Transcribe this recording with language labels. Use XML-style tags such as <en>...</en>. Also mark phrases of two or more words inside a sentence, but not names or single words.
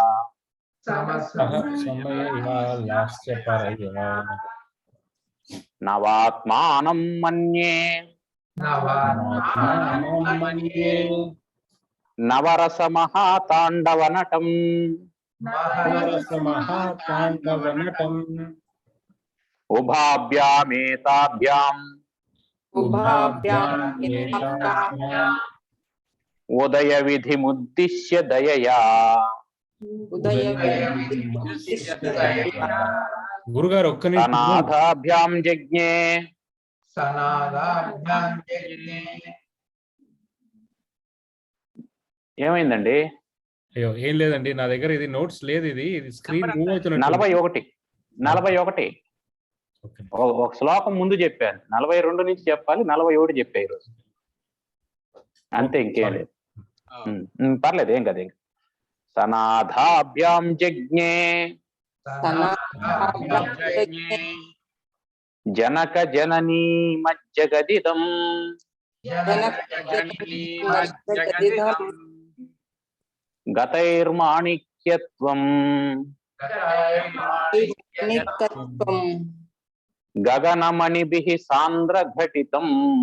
<sa>नवात्मानं मन्ये नवरसमहाताण्डवनटम् उभाभ्यामेताभ्याम् उदयविधिमुद्दिश्य दयया</sa> <te>గురుగారు ఒక్క</te> <sa>సనాథాభ్యాం జజ్ఞే ఏమైందండి?</sa> <te>అయ్యో ఏం లేదండి, నా దగ్గర ఇది నోట్స్ లేదు, ఇది స్క్రీన్ మూవ్ అవుతున్నట్టు. 41 ఒక శ్లోకం ముందు చెప్పాను, 42 నుంచి చెప్పాలి, 41 చెప్పా ఈరోజు అంతే, ఇంకేం లేదు. పర్లేదు, ఏం కదా.</te> <sa>सनाधाभ्यां जज्ञे जनक जननी मज्जगदिदम् गतैर्माणिक्यत्वम् गगनमणिभिः सान्द्रघटितम्</sa>